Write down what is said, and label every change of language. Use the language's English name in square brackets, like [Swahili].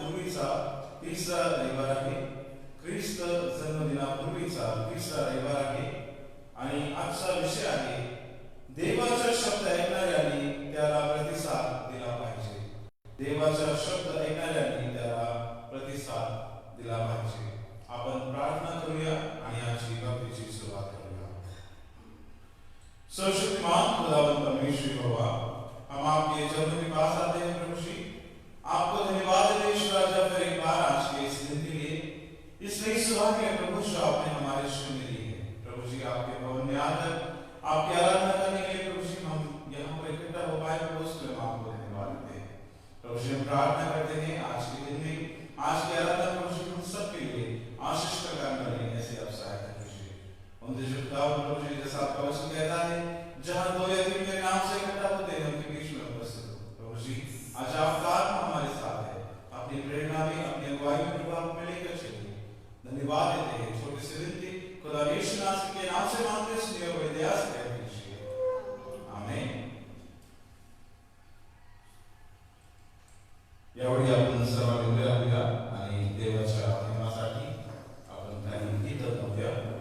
[Marathi] ख्रिस्त जन्मदिनापूर्वीचा तिसरा रविवार आहे आणि आजचा विषय आहे देवाचा शब्द ऐकणाऱ्यांनी त्याला प्रतिसाद दिला पाहिजे. देवाचा शब्द ऐकणाऱ्यांनी त्याला प्रतिसाद दिला पाहिजे. आपण प्रार्थना करूया आणि आजची भक्तीची सुरुवात करूया. [Hindi] सर्वशक्तिमान खुदावंद परमेश्वर यहोवा, हम आपके चरणों के पास आते हैं प्रभु जी. आपको धन्यवाद देते हैं राजा फिर एक बार आज के इस दिन के लिए, इस नई सुबह के प्रभु जो आपने हमारे जीवन में दी है. प्रभु जी आपके भवन में आकर आपकी आराधना करने के लिए प्रभु जी हम यहाँ पर इकट्ठा हो पाए प्रभु उसके हम आपको धन्यवाद देते हैं. प्रभु जी हम प्रार्थना करते हैं आज के दिन में आज की आराधना प्रभु जी हम सबके लिए आशीष का कारण बने ऐसे आप सहायता कीजिए. उनके जो खुदावन प्रभु जी जैसा आपका वचन कहता है जहाँ दो या तीन मेरे नाम से इकट्ठा होते हैं उनके बीच में उपस्थित हो. प्रभु जी आज आपका आत्मा हमारे साथ है. अपनी प्रेरणा में अपनी अगुवाई में प्रभु आप लेकर चलिए. धन्यवाद देते हैं. छोटी सी विनती खुदा यीशु मसीह के नाम से मांगते सुनिए हुए दया से कीजिए. आमीन. [Marathi] यावेळी आपण सर्वांनी उभे राहूया आणि देवाच्या महिमासाठी आपण काही गीत गाऊया.